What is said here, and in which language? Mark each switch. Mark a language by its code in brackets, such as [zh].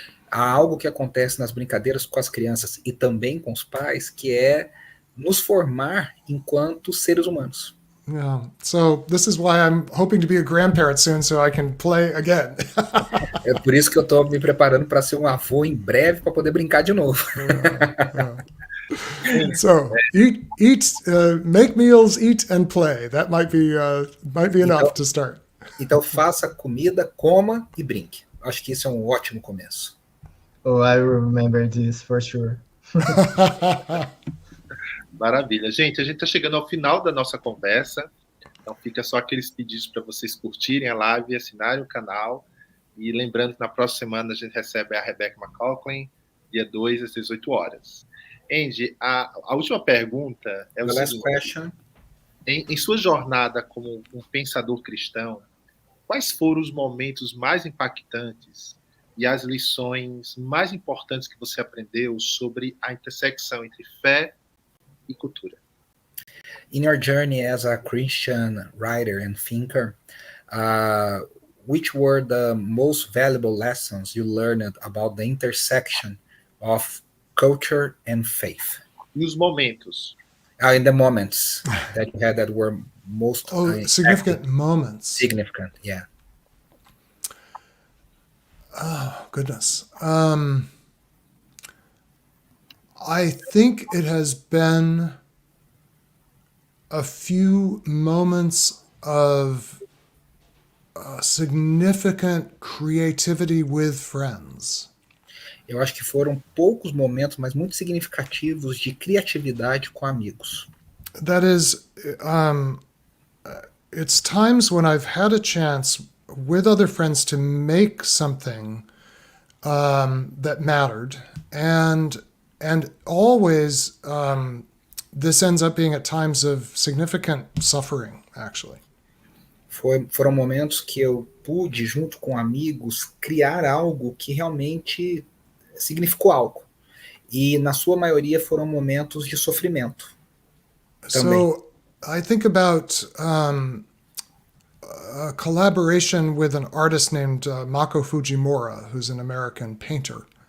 [pt] Há algo que acontece nas brincadeiras com as crianças e também com os pais, que é nos formar enquanto seres humanos. [en] Yeah. So this is why I'm hoping to be a grandparent soon so I can play again. [pt] É por isso que eu estou me preparando para ser um avô em breve para poder brincar de novo. [en] So eat, make meals, eat and play. That might be enough to start. [pt] Então faça comida, coma e brinque. Acho que isso é um ótimo começo. [en] Oh, I remember this for sure. [pt] Maravilha. Gente, a gente está chegando ao final da nossa conversa. Então fica só aqueles pedidos para vocês curtirem a live e assinarem o canal. E lembrando que na próxima semana a gente recebe a Rebecca McLaughlin, dia 2 às 18 horas. Andy, a última pergunta é o seguinte. Em sua jornada como um pensador cristão, quais foram os momentos mais impactantes e as lições mais importantes que você aprendeu sobre a intersecção entre fé e cultura? [en] In your journey as a Christian writer and thinker, which were the most valuable lessons you learned about the intersection of culture and faith? [pt] E os momentos? [en] In the moments that you had that were most significant moments. Significant, yeah. Oh, goodness. I think it has been a few moments of significant creativity with friends. [pt] Eu acho que foram poucos momentos, mas muito significativos de criatividade com amigos. [en] That is, it's times when I've had a chance with other friends to make something that mattered, and always this ends up being at times of significant suffering, actually. [pt] Foram momentos que eu pude, junto com amigos, criar algo que realmente significou algo. E, na sua maioria, foram momentos de sofrimento também. [en] So, I think about a collaboration with an artist named Mako Fujimura, who's an American painter.